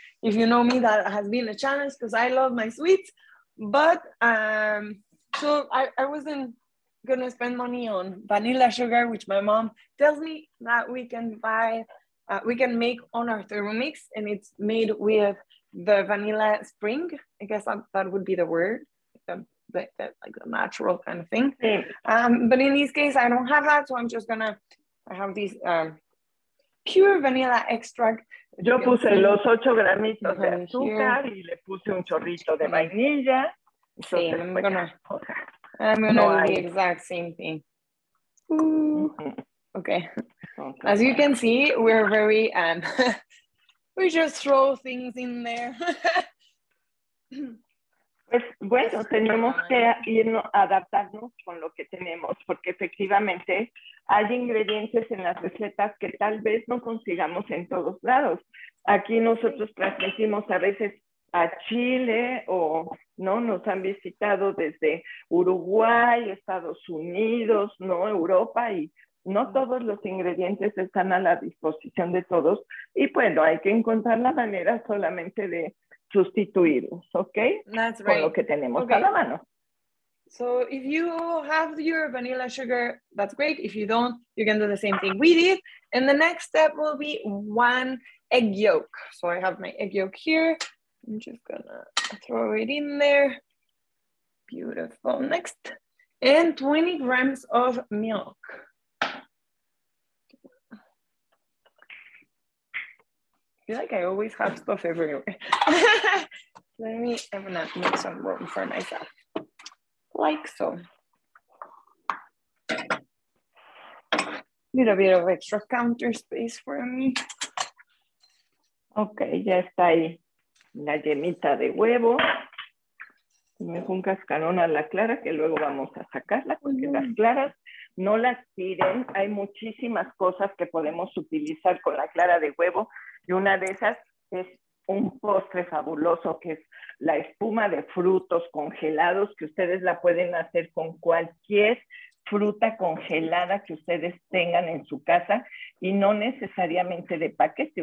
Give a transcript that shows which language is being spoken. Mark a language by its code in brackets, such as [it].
[en] If you know me, that has been a challenge because I love my sweets. But so I wasn't gonna spend money on vanilla sugar, which my mom tells me that we can buy, we can make on our Thermomix, and it's made with the vanilla spring. I guess that would be the word, like the natural kind of thing. But in this case, I don't have that, so I'm just gonna have this pure vanilla extract. [es] Yo puse los 8 gramitos de azúcar y le puse un chorrito de vainilla. [en] Sí, I'm gonna I'm gonna [es] No [en] do the [es] hay. [en] exact same thing. Ooh. Okay. Ok. As you can see, we're very we just throw things in there. [es] Pues bueno, tenemos que irnos, adaptarnos con lo que tenemos, porque efectivamente hay ingredientes en las recetas que tal vez no consigamos en todos lados. Aquí nosotros transmitimos a veces a Chile o no nos han visitado desde Uruguay, Estados Unidos, no Europa, y no todos los ingredientes están a la disposición de todos, y bueno, hay que encontrar la manera solamente de sustituirlos, ¿ok? [en] That's [es] Con [en] right. [es] lo que tenemos a la mano. [en] So if you have your vanilla sugar, that's great. If you don't, you can do the same thing we did. And the next step will be 1 egg yolk. So I have my egg yolk here. I'm just gonna throw it in there. Beautiful. Next. And 20 grams of milk. I feel like I always have stuff everywhere. I'm gonna make some room for myself. Like so. Need a bit of extra counter space for me. [es] Ok, ya está ahí la yemita de huevo. Me fue un cascarón a la clara que luego vamos a sacarla, porque las claras no las tiren. Hay muchísimas cosas que podemos utilizar con la clara de huevo, y una de esas es un postre fabuloso que es la espuma de frutos congelados, que ustedes la pueden hacer con cualquier fruta congelada que ustedes tengan en su casa, y no necesariamente de paquete.